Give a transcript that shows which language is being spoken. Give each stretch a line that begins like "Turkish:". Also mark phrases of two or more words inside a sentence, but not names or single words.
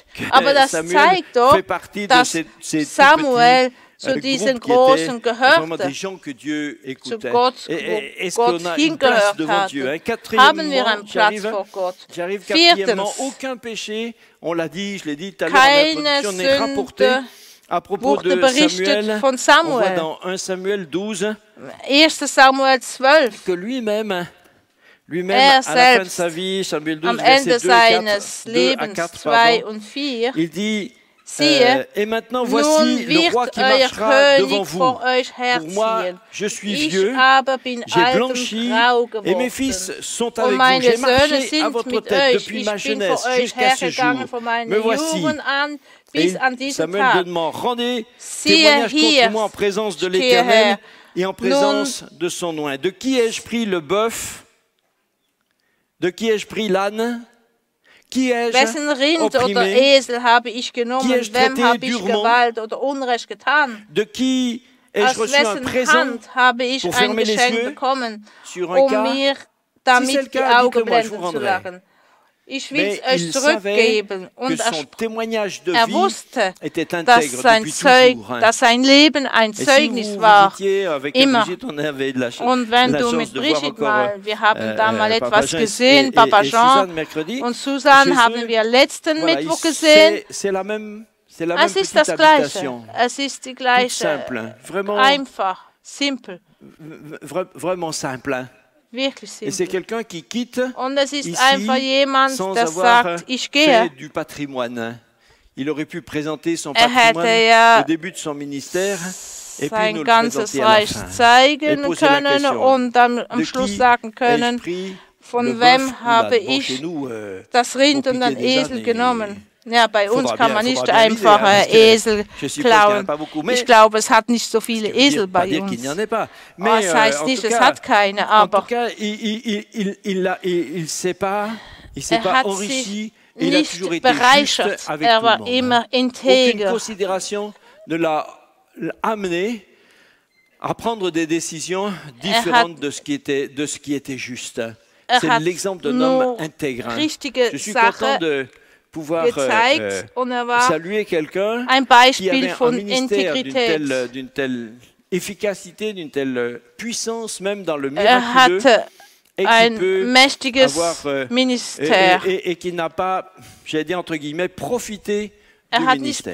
German: Aber das zeigt doch, dass Samuel zu diesen Großen gehörte, zu Gott, wo Gott hingehört hatte. Haben wir einen Platz vor Gott. Viertens, keine Sünde wurde berichtet von Samuel. 1. Samuel 12.
French: Que lui-même, à la fin de sa vie, Samuel 12,
German: am Ende seines Lebens 2 und 4,
French: il dit, Et maintenant, voici le roi qui marchera devant vous. Pour moi, je suis vieux, j'ai blanchi, et mes fils sont avec vous. J'ai marché à votre tête depuis ma jeunesse jusqu'à ce jour. Me voici. Et Samuel demande, rendez témoignage contre moi en présence de l'Éternel et en présence de son oint. De qui ai-je pris le bœuf? De qui ai-je pris l'âne?
German: Wessen Rind oder Esel habe ich genommen? Wem habe ich Gewalt oder Unrecht getan? Aus wessen Hand habe ich ein Geschenk bekommen, mir damit die Augen blenden zu lassen? Ich will es euch zurückgeben. Und wusste, dass sein Leben ein Zeugnis war. Immer. Und wenn du mit Brigitte mal, wir haben da mal etwas gesehen, Papa Jean und Susan haben wir letzten Mittwoch gesehen. Es ist das Gleiche. Es ist die gleiche. Einfach, simpel.
French: Vraiment simple.
German: Wirklich simpel.
French: Et c'est quelqu'un qui quitte
German: Und es ist einfach jemand,
French: sans
German: der
French: avoir
German: sagt, ich gehe.
French: du patrimoine. Il aurait pu présenter son patrimoine au début de son ministère et puis nous le présenter à la fin.
German: Zeigen können und dann am Schluss sagen können, von wem habe ich das Rind und den Esel genommen. Ja, bei uns kann man nicht einfach Esel klauen. Ich glaube, es hat nicht so viele Esel bei uns. Das heißt nicht, es hat keine, aber er hat sich nicht bereichert. Er war immer integer.
French: Ne l'a amené à prendre des décisions différentes de ce qui était juste. C'est l'exemple d'un homme intègre. Je suis content de pouvoir saluer quelqu'un qui avait un ministère d'une telle efficacité, d'une telle puissance, même dans le miraculeux, et qui peut avoir et qui n'a pas, j'allais dire entre guillemets, profité du ministère.